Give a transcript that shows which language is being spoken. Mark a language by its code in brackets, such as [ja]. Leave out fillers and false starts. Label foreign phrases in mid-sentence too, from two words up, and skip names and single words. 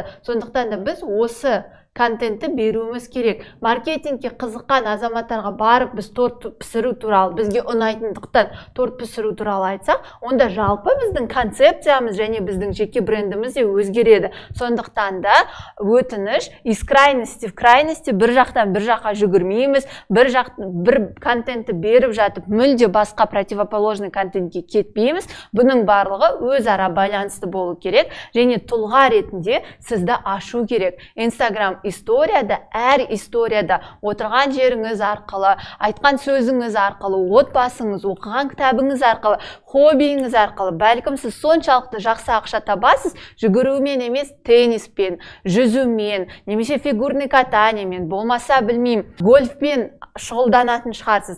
[kk] Сондықтан да біз осы контентті беруіміз керек. Маркетингке қызыққан азаматтарға барып біз торт пісіру туралы, бізге ұнайтындықтан торт пісіру туралы айтсақ, онда жалпы біздің концепциямыз және біздің жеке брендіміз де өзгереді. Сондықтан да өтініш [ru] из крайности в крайности, [kk] бір жақтан бір жаққа жүгірмейміз, бір контентті беріп жатып, мүлде басқа противоположный контентке кетпейміз. Бұның барлығы өзара байланысты болу керек, және тұлға ретінде сізді ашу керек. Инстаграм историяда, әр историяда отырған жеріңіз арқылы, айтқан сөзіңіз арқылы, отбасыңыз, оқыған кітабыңыз арқылы, хоббиіңіз арқылы, бәлкім сіз соншалықты жақсы ақша табасыз, жүгірумен емес, тенниспен, жүзумен, немесе [ru] фигурный катаниемен, [kk] болмаса білмеймін, гольфпен шұғылданатын шығарсыз.